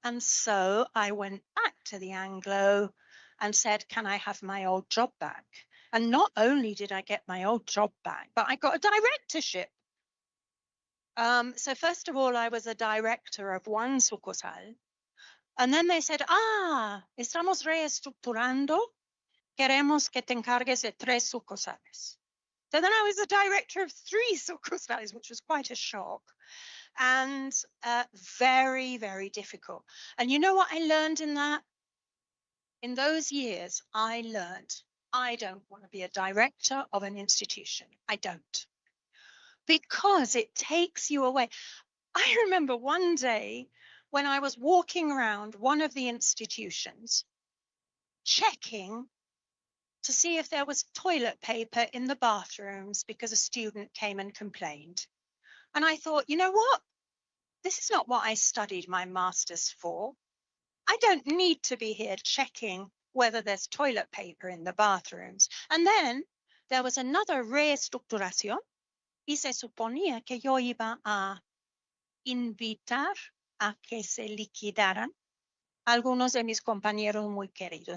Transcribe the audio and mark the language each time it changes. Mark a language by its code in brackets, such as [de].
[en] And so I went back to the Anglo and said, can I have my old job back? And not only did I get my old job back, but I got a directorship. So first of all, I was a director of one sucursal. And then they said, [es] estamos reestructurando. Queremos que te encargues de 3 sucursales. [en] So then I was a director of 3 sucursales, which was quite a shock and very, very difficult. And you know what I learned in that? In those years, I learned I don't want to be a director of an institution. I don't. Because it takes you away. I remember one day when I was walking around one of the institutions, checking to see if there was toilet paper in the bathrooms because a student came and complained. And I thought, you know what? This is not what I studied my master's for. I don't need to be here checking whether there's toilet paper in the bathrooms. And then there was another [es] reestructuración y se suponía que yo iba a invitar a que se liquidaran algunos de mis compañeros muy queridos.